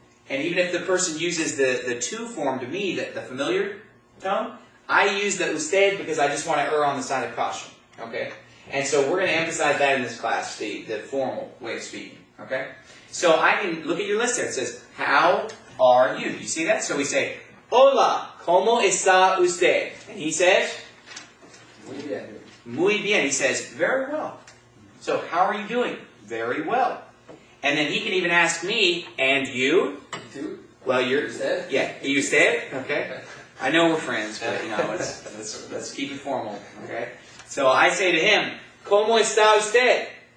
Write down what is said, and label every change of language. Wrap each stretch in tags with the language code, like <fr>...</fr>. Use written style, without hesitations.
<en>And even if the person uses the to form to me, the familiar tone, I use the usted because I just want to err on the side of caution. Okay? And so we're going to emphasize that in this class, the formal way of speaking. Okay? So I can look at your list there. It says, how are you? You see that? So we say,</en> <es>Hola, ¿cómo está usted?</es> <en>And he says,</en> <es>Muy bien. Muy bien.</es> <en>He says, very well. So how are you doing? Very well. And then he can even ask me, and you?</en> <es>Tú?</es> <en>Well, you're...</en> <es>Usted?</es> <en>Yeah, usted? Okay. I know we're friends, but let's keep it formal. Okay. So I say to him,</en> <es>¿Cómo está usted?</es>